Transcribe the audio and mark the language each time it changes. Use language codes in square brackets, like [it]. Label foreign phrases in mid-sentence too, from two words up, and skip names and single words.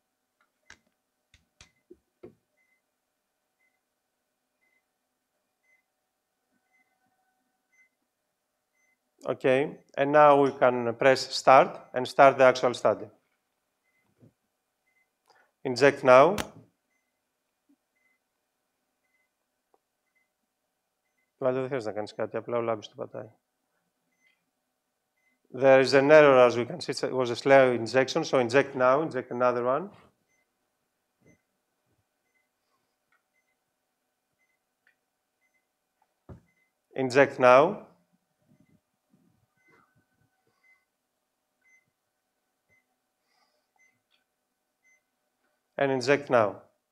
[en] Okay, and now we can press start and start the actual study. Inject now. [el] Δεν θες να κάνεις κάτι, απλά ο Λάμπης το πατάει. [en] There is an error, as we can see. It was a slow injection, so inject now, inject another one. Inject now. And inject now.